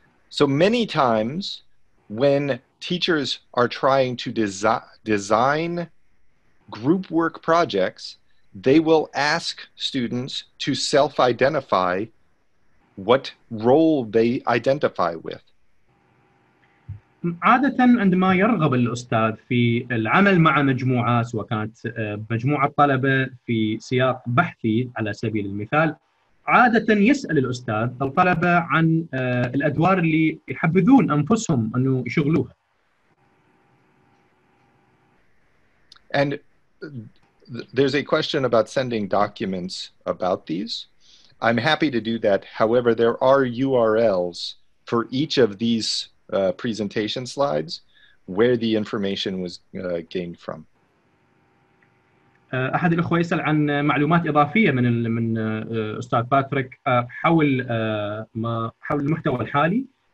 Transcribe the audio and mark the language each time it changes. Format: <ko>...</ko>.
<en>So many times when teachers are trying to design group work projects, they will ask students to self-identify what role they identify with.</en> <ar>عادة عندما يرغب الأستاذ في العمل مع مجموعة، سواء كانت مجموعة طلبة في سياق بحثي على سبيل المثال، عادة يسأل الأستاذ الطلبة عن الأدوار اللي يحبذون أنفسهم أنه يشغلوها.</ar> <en>And there's a question about sending documents about these. I'm happy to do that. However, there are URLs for each of these presentation slides where the information was gained from.</en> <ar>أحد الأخوة يسأل عن معلومات إضافية من أستاذ باتريك حول المحتوى الحالي.</ar>